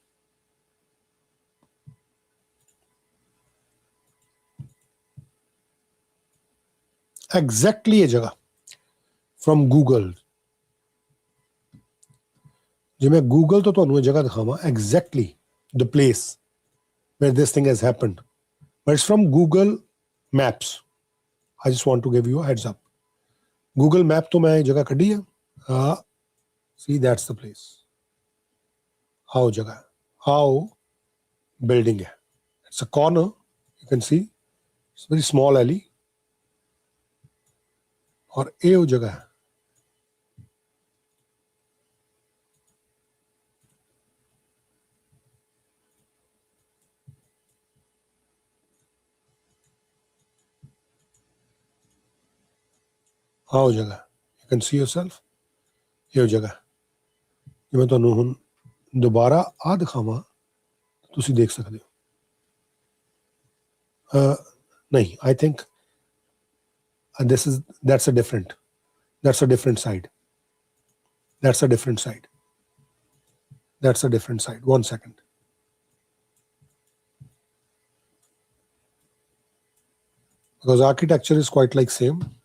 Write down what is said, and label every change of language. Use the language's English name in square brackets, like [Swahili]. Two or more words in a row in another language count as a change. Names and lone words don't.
[English] ਐਗਜ਼ੈਕਟਲੀ [Punjabi] ਇਹ ਜਗ੍ਹਾ [English] from Google, [Punjabi] ਜੇ ਮੈਂ ਗੂਗਲ ਤੋਂ ਤੁਹਾਨੂੰ ਇਹ ਜਗ੍ਹਾ ਦਿਖਾਵਾਂ [English] exactly the place where this thing has happened, but it's from Google Maps. I just want to give you a heads up. [Punjabi] Google Map ਤੋਂ ਮੈਂ ਇਹ ਜਗ੍ਹਾ ਕੱਢੀ ਆ, [English] see that's the place. How ਜਗ੍ਹਾ, how building ਹੈ, it's a corner, you can see it's a very small alley, [Punjabi] ਔਰ ਇਹ ਉਹ ਜਗ੍ਹਾ ਹੈ। ਆਹ ਜਗ੍ਹਾ, [English] you can see yourself, [Punjabi] ਇਹ ਜਗ੍ਹਾ। ਜੇ ਮੈਂ ਤੁਹਾਨੂੰ ਹੁਣ ਦੁਬਾਰਾ ਆਹ ਦਿਖਾਵਾਂ ਤੁਸੀਂ ਦੇਖ ਸਕਦੇ ਹੋ। ਨਹੀਂ, [English] I think that's a different side. That's a different side. 1 second. Because architecture is quite like same.